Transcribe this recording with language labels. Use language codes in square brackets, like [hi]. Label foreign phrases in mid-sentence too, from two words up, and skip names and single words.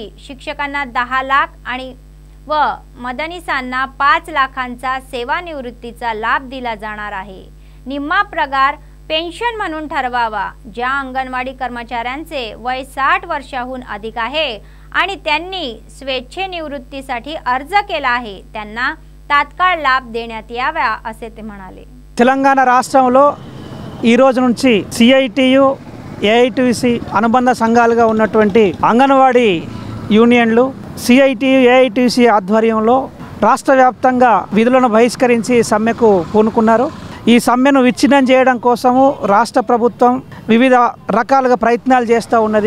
[mr] शिक्षकांना 10 लाख आणि व मदनीसांना 5 लाखांचा सेवानिवृत्तीचा लाभ दिला जाणार आहे। निम्मा पगार पेन्शन म्हणून ठरवावा। ज्या अंगणवाडी कर्मचाऱ्यांचे वय 60 वर्षांहून अधिक आहे आणि त्यांनी स्वेच्छेनिवृत्तीसाठी अर्ज केला आहे त्यांना तात्काळ लाभ देण्यात यावा असे ते म्हणाले। [te] తెలంగాణ రాష్ట్రంలో ఈ రోజు నుంచి CITU AITC అనుబంధ సంఘాలుగా ఉన్నటువంటి అంగన్వాడీ యూనియన్లు CITU AITC ఆధ్వర్యంలో రాష్ట్ర వ్యాప్తంగా విధులను బహిష్కరించి సమ్మెకు పూనుకున్నారు। ఈ సమ్మెను విచ్ఛిన్నం చేయడం కోసము రాష్ట్ర ప్రభుత్వం వివిధ రకాలుగా ప్రయత్నాలు చేస్తూ ఉన్నది.